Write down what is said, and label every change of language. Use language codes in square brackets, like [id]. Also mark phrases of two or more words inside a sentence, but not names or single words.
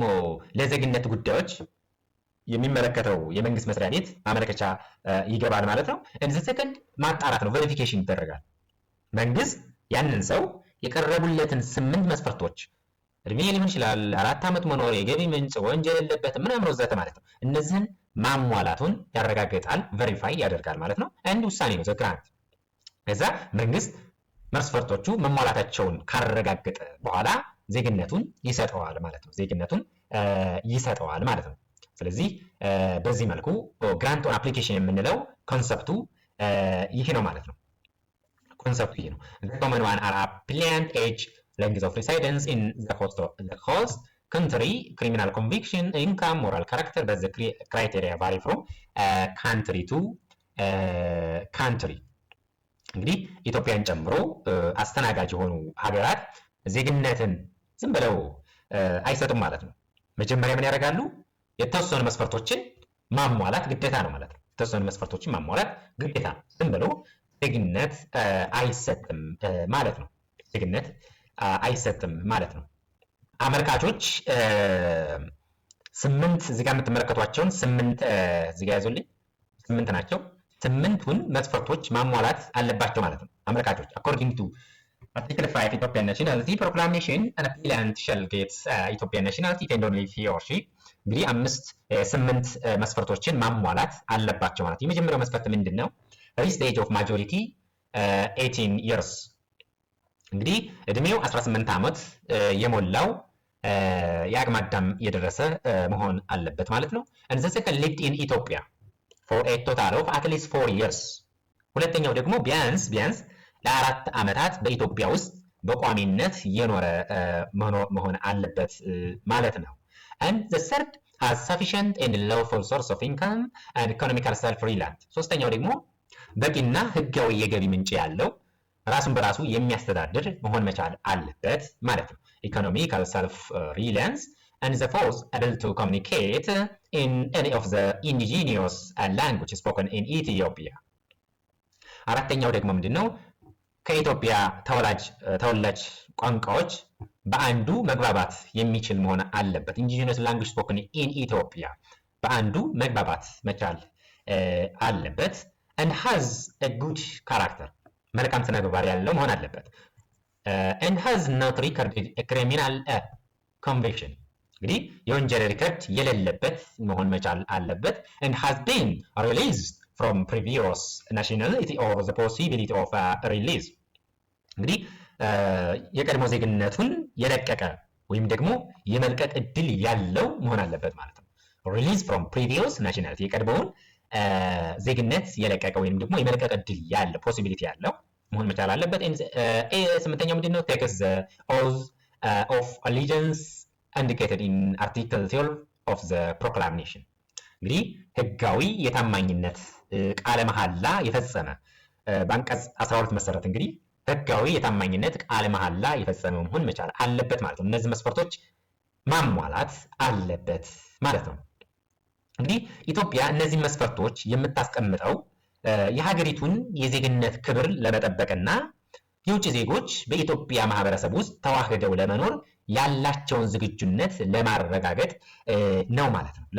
[am] ለዜግነት ጉዳዮች የሚመለከተው የመንግስት መስሪያ ቤት ማመልከቻ ይገባል ማለት ነው። እንደ ሰከንድ ማጣራት ነው፣ ቬሪፊኬሽን ይደረጋል። መንግስት ያንን ሰው የቀረቡለትን 8 መስፈርቶች እድሜ ሊሆን ይችላል፣ 4 ዓመት መኖር፣ የገቢ ምንጭ፣ ወንጀል የለበትም ምናምን ወዘተ ማለት ነው። እነዚህን ማሟላቱን ያረጋግጣል፣ ቬሪፋይ ያደርጋል ማለት ነው። አንድ ውሳኔ ነው [en] the grant። [am] ከዛ መንግስት መስፈርቶቹ መሟላታቸውን ካረጋገጠ በኋላ ዜግነቱን ይሰጠዋል ማለት ነው። ስለዚህ በዚህ መልኩ [en] grant on application [am] የምንለው ኮንሰፕቱ ይህ ነው ማለት ነው። [en] The common one are applicant age, length of residence in the host country, criminal conviction, income, moral character, but the criteria vary from country to country. [am] እንግዲህ ኢትዮጵያን ጨምሮ አስተናጋጅ የሆኑ ሀገራት ዜግነትን ዝም ብለው አይሰጡም ማለት ነው። መጀመሪያ ምን ያደርጋሉ? የተወሰኑ መስፈርቶችን ማሟላት ግዴታ ነው ማለት ነው። የተወሰኑ መስፈርቶችን ማሟላት ግዴታ ነው። ዝም ብለው ዜግነት አይሰጥም ማለት ነው። አመልካቾች 8 እዚህ ጋር የምትመለከቷቸውን 8 እዚህ ጋር ያዙልኝ 8 ናቸው። 8ቱን መስፈርቶች ማሟላት አለባቸው ማለት ነው አመልካቾች። [en] according to Article 5 Ethiopian Nationality Proclamation, an applicant shall get Ethiopian nationality tenderly if he or she [am] እንግዲህ 8 መስፈርቶችን ማሟላት አለባቸው ማለት። የመጀመሪያው መስፈርት ምንድነው? [en] reached age of majority 18 years [am] እንግዲህ እድሜው 18 ዓመት የሞላው የአቅመ አዳም የደረሰ መሆን አለበት ማለት ነው። [en] and the second lived in Ethiopia for a total of at least 4 years [am] ሁለተኛው ደግሞ ቢያንስ ለ4 ዓመታት በኢትዮጵያ ውስጥ በቋሚነት የኖረ መሆን አለበት ማለት ነው። [en] and the third has sufficient and lawful source of income and economical self-reliance [am] ሶስተኛው ደግሞ በቂና ህጋዊ የገቢ ምንጭ ያለው ራሱን በራሱ የሚያስተዳድር መሆን መቻል አለበት ማለት ነው። [en] economical self-reliance and the fourth able to communicate in any of the indigenous language spoken in Ethiopia [am] አራተኛው ደግሞ ምንድነው? ከኢትዮጵያ ተወላጅ ቋንቋዎች በአንዱ መግባባት የሚችል መሆን አለበት። [en] indigenous language spoken in Ethiopia [am] በአንዱ መግባባት መቻል አለበት። [en] and has a good [am] character መልካም ስነ ምግባር ያለው መሆን አለበት። [en] and has not recorded a criminal conviction [am] እንግዲህ የወንጀል ሪከርድ የሌለበት መሆን መቻል አለበት። [en] and has been released from previous nationality or the possibility of release [am] እንግዲህ የቀድሞ ዜግነቱን የለቀቀ ወይም ደግሞ የመልቀቅ እድል ያለው መሆን አለበት ማለት ነው። [en] release from previous nationality [am] የቀድሞውን ዜግነት የለቀቀ ወይም ደግሞ የመልቀቅ እድል ያለው possibility ያለው መሆን መቻል አለበት። ስምንተኛው ምንድነው? [en] takes the oath of allegiance indicated in Article 12 of the Proclamation [am] እንግዲህ ህጋዊ የታማኝነት ቃለ መሐላ የፈጸመ በአንቀጽ 12 መሰረት እንግዲህ ህጋዊ የታማኝነት ቃለ መሐላ የፈጸመ መሆን መቻል አለበት ማለት ነው። እነዚህ መስፈርቶች ማሟላት አለበት ማለት ነው። እንግዲህ ኢትዮጵያ እነዚህ መስፈርቶች የምታስቀምጠው የሀገሪቱን የዜግነት ክብር ለመጠበቅና የውጭ ዜጎች በኢትዮጵያ ማህበረሰብ ውስጥ ተዋህደው ለመኖር ያላቸውን ዝግጁነት ለማረጋገጥ ነው ማለት